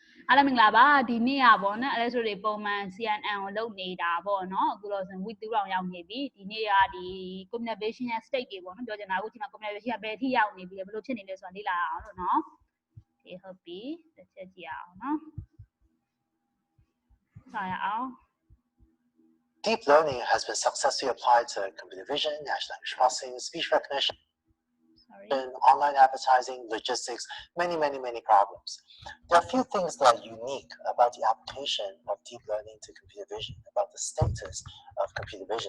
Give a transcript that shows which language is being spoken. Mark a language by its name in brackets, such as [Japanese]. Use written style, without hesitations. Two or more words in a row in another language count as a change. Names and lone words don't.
[Burmese] အားလုံးမင်္ဂလာပါဒီနေ့อ่ะဗောနော်အဲ့ဒါဆိုတွေပုံမှန် CNN ကိုလုပ်နေတာဗောနော်အခုတော့ဆို week 2တောင်ရောက်နေပြီဒီနေ့ကဒီ communication ရဲ့ state တွေဗောနော်ပြောချင်တာအခုချိန်မှာ communication ကဘယ်ထိရောက်နေပြီလဲဘယ်လိုဖြစ်နေလဲဆိုတာလေ့လာအောင်လို့နော်ဒီဟုတ်ပြီတစ်ချက်ကြည့်အောင်နော်စာရအောင် [English] Deep learning has been successfully applied to computer vision, natural language processing, speech recognition, online advertising, logistics, many problems. There are a few things that are unique about the application of deep learning to computer vision, about the status of computer vision.